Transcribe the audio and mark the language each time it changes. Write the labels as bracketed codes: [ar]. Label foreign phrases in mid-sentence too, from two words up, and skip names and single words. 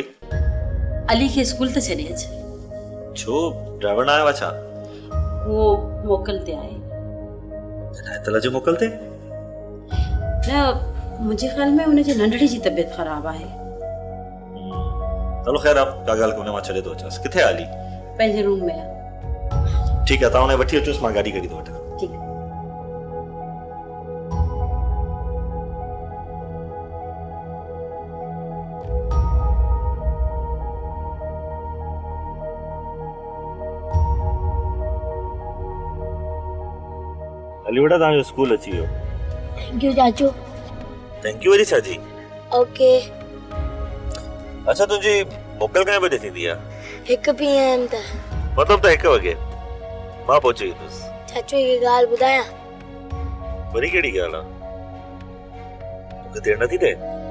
[sd] अली के स्कूल ते छॾे अच। छो ड्राइवर न आयो छा? वो मोकल ते आहे। इनायतला जो मोकल ते? न, [hi] मुझे ख्याल में [sd] उनजे नंढड़ी जी तबीयत खराब आहे। चलो खैर, आप का ॻाल्हि कोने, मां छॾे थो अचांसि। किथे आहे अली? पंहिंजे रूम में आहे। ठीकु आहे, तव्हां हुनखे वठी अचोसि, मां गाॾी कढी थो वठां। ठीकु आहे। अली बेटा, तव्हांजो स्कूल अची वियो। [en] thank you [sd] चाचू। [en] thank you [sd] वरी छा जी? ओके। अच्छा, तुंहिंजी मोकल कॾहिं बजे थींदी आहे? 1 PM त। मतिलबु त 1 वॻे मां पहुची वेंदुसि। चाचू हिकु ॻाल्हि ॿुधायां? वरी कहिड़ी ॻाल्हि आहे? मूंखे देरि नथी थिए?